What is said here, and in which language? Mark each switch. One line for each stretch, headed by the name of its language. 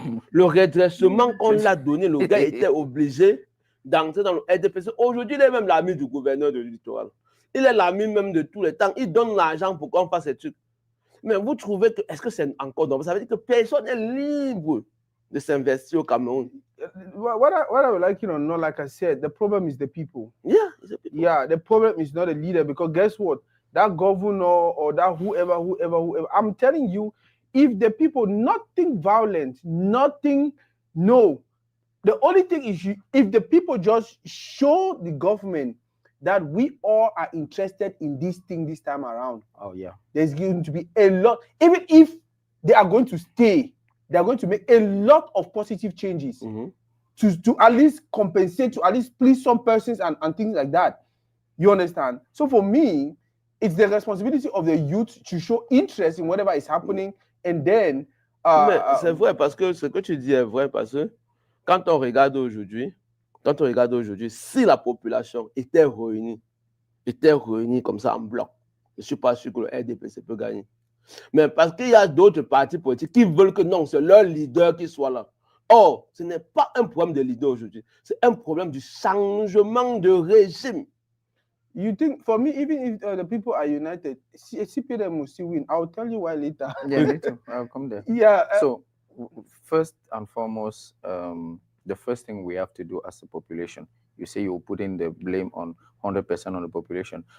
French: Le redressement qu'on l'a donné, le gars était obligé d'entrer dans le RDPC. Aujourd'hui, il est même l'ami du gouverneur de littoral. Il est l'ami même de tous les temps. Il donne l'argent pour qu'on fasse ces trucs. Mais vous trouvez que, est-ce que c'est encore normal? Ça veut dire que personne n'est libre de s'investir au Cameroun.
English: What I would like you to know, like I said, the problem is the people. Yeah, it's the people. Yeah, the problem is not the leader, because guess what? That governor or that whoever, I'm telling you, if the people, nothing violent, nothing, no. The only thing is if the people just show the government that we all are interested in this thing this time around. Oh, yeah. There's going to be a lot, even if they are going to stay, they are going to make a lot of positive changes to at least compensate, to at least please some persons and things like that. You understand? So for me, it's the responsibility of the youth to show interest in whatever is happening, and then...
French: Mais c'est vrai, parce que ce que tu dis est vrai, parce que quand on regarde aujourd'hui, si la population était réunie comme ça en bloc, je ne suis pas sûr que le RDPC peut gagner. Mais parce qu'il y a d'autres partis politiques qui veulent que non, c'est leur leader qui soit là. Or, ce n'est pas un problème de leader aujourd'hui, c'est un problème du changement de régime.
English: You think, for me, even if the people are united, CPDM will still win. I'll tell you why later. Yeah, me too. I'll come there. Yeah. So, first and foremost, the first thing we have to do as a population, you say you're putting the blame on 100% on the population.